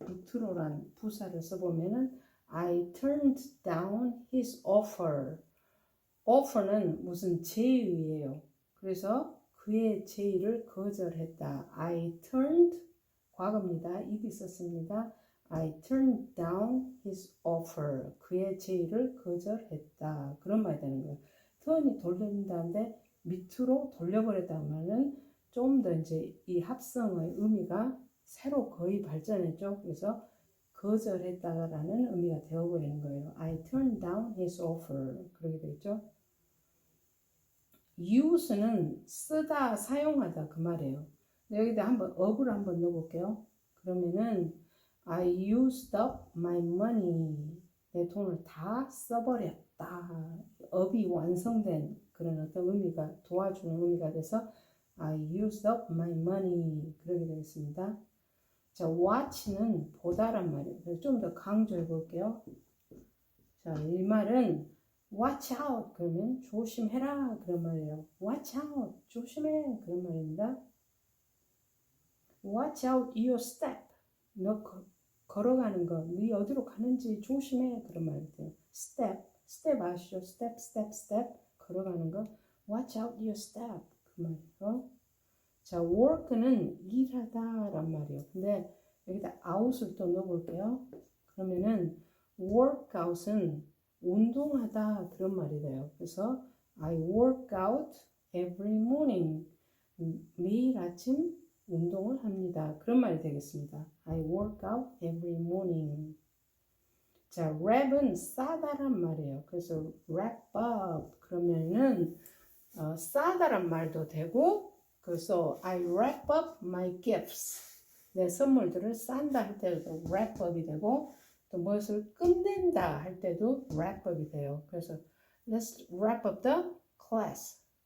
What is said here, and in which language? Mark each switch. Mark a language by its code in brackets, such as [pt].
[ko] 밑으로란 부사를 써보면은 [en] I turned down his offer. [ko] offer는 무슨 제의예요. 그래서 그의 제의를 거절했다. [en] I turned [ko] 과거입니다. [en] ed [ko] 썼습니다. [en] I turned down his offer. [ko] 그의 제의를 거절했다. 그런 말이 되는 거예요. turn이 돌린다는데 밑으로 돌려버렸다면은 좀 더 이제 이 합성의 의미가 새로 거의 발전했죠. 그래서 거절했다라는 의미가 되어버리는 거예요. [en] I turned down his offer. [ko] 그렇게 되겠죠. use는 쓰다, 사용하다 그 말이에요. 여기다 한번 up을 한번 넣어볼게요. 그러면은 [en] I used up my money. [ko] 내 돈을 다 써버렸다. up이 완성된 그런 어떤 의미가 도와주는 의미가 돼서 [en] I used up my money. [ko] 그렇게 되겠습니다. 자, watch는 보다란 말이에요. 그래서 좀 더 강조해 볼게요. 자, 이 말은 watch out 그러면 조심해라 그런 말이에요. watch out 조심해 그런 말입니다. watch out your step 너 걸어가는 거, 네 어디로 가는지 조심해 그런 말이에요. step 아시죠? step 걸어가는 거 watch out your step 그 말이에요. 자, work는 일하다 란 말이에요. 근데 여기다 out을 또 넣어볼게요. 그러면은 workout은 운동하다 그런 말이 돼요. [en] 그래서 I work out every morning. [ko] 매일 아침 운동을 합니다. 그런 말이 되겠습니다. [en] I work out every morning. [ko] 자, wrap은 싸다란 말이에요. 그래서 wrap up 그러면은 싸다란 말도 되고 그래서 [en] I wrap up my gifts. [ko] 내 선물들을 싼다 할 때도 wrap up이 되고 또 무엇을 끝낸다 할 때도 wrap up이 돼요. 그래서 [en] let's wrap up the class.